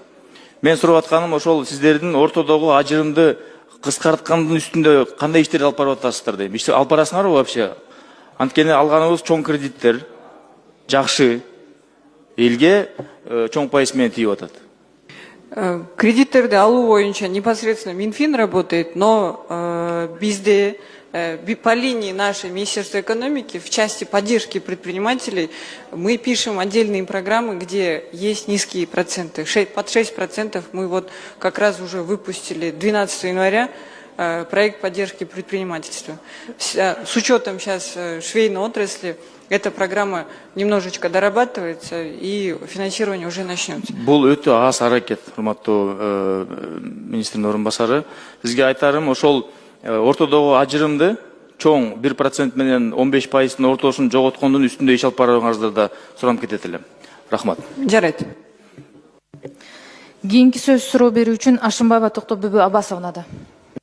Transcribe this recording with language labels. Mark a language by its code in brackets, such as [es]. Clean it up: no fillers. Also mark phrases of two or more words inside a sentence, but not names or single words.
[ky] Мен сурап атканым ошол сиздердин ортодогу ажырымды кыскарткандын үстүндө кандай иштерди алып барып атасыздар дейм. Иште алып барасыңарбы вообще? Анткени алганыбыз чоң кредиттер, жакшы, элге чоң пайыз менен тийип атат. [ru] Кредиттерди алуу боюнча непосредственно Минфин работает, но bizde по линии нашей Министерства экономики в части поддержки предпринимателей мы пишем отдельные программы, где есть низкие проценты. Под 6% мы вот как раз уже выпустили 12 января проект поддержки предпринимательства. С учетом сейчас швейной отрасли, эта программа немножечко дорабатывается и финансирование уже начнется. [ky] Бул өтө аз аракет, урматтуу министрдин орун басары. Сизге айтарым, ошол ортодогу ажырымды чоң 1% менен 15%-тын ортосун жоготкондун үстүндө иш алып барганыңызды да суранып кетет элем. Рахмат. Жарайт. Кийинки сөз суроо берүү үчүн Ашымбаева Токтобүбү Аббасовнада.